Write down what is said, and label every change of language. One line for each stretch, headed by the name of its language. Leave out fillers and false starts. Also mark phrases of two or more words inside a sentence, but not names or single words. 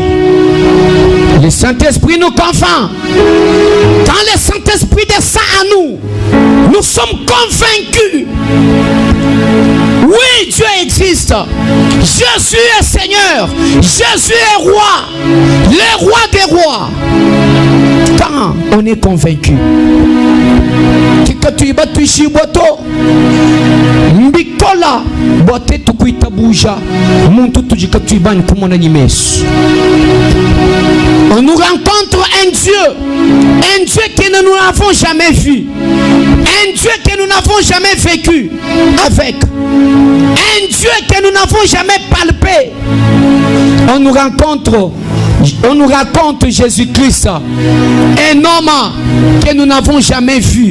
French: Le Saint-Esprit nous confond. Quand le Saint-Esprit descend à nous, nous sommes convaincus. Oui, Dieu existe. Jésus est Seigneur. Jésus est roi. Le roi des rois. Quand on est convaincu.
Luba-Lulua: Mbikola bote tukuita buja muntu tujika tuibani kumona nimesu.
French: On nous rencontre un Dieu que nous n'avons jamais vu, un Dieu que nous n'avons jamais vécu avec, un Dieu que nous n'avons jamais palpé. On nous raconte Jésus-Christ, un homme que nous n'avons jamais vu.